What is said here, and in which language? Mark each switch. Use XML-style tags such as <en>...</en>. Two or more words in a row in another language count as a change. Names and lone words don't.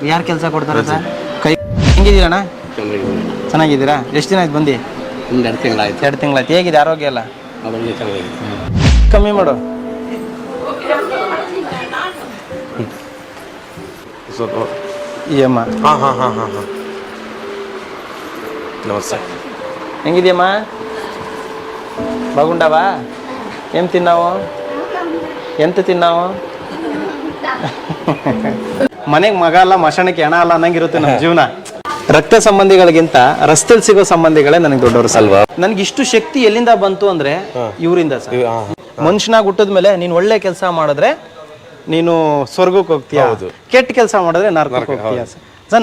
<kn>ಯಾರು ಕೆಲಸ ಕೊಡ್ತಾರ ಸರ್? ಕೈ ಹೆಂಗಿದ್ದೀರಣ್ಣ? ಚೆನ್ನಾಗಿದ್ದೀರಾ? ಎಷ್ಟು ದಿನ ಆಯ್ತು ಬಂದು? 2 ತಿಂಗಳಾಯ್ತು. ಹೇಗಿದೆ ಆರೋಗ್ಯ ಎಲ್ಲ? ಕಮ್ಮಿ ಮಾಡು. ಅಮ್ಮ</kn> <te>నమస్తే. ಹೆಂಗಿದ್ಯమ్మా? బాగుండావా? ఏం తిన్నావు? ఎంత తిన్నావు?</te> <kn>ಮನೆಗೆ ಮಗ ಅಲ್ಲ, ಮಶಾಣಕ್ಕೆ ಹೆಣ ಅಲ್ಲ ಅನ್ನಂಗಿರುತ್ತೆ ನಮ್ಮ ಜೀವನ. ರಕ್ತ ಸಂಬಂಧಿಗಳಿಗಿಂತ ರಸ್ತೆಲ್ ಸಿಗೋ ಸಂಬಂಧಿಗಳೇ ನನಗೆ ದೊಡ್ಡವರು ಅಲ್ವಾ. ನನಗೆ ಇಷ್ಟು ಶಕ್ತಿ ಎಲ್ಲಿಂದ ಬಂತು ಅಂದ್ರೆ ಇವರಿಂದ ಸರ್. ಮನುಷ್ಯನಾಗ ಹುಟ್ಟಿದ್ಮೇಲೆ ನೀನು ಒಳ್ಳೆ ಕೆಲಸ ಮಾಡಿದ್ರೆ ನೀನು ಸ್ವರ್ಗಕ್ಕೆ ಹೋಗ್ತೀಯ, ಕೆಟ್ಟ ಕೆಲಸ ಮಾಡಿದ್ರೆ ನರಕಕ್ಕೆ ಹೋಗ್ತೀಯ ಸರ್.</kn>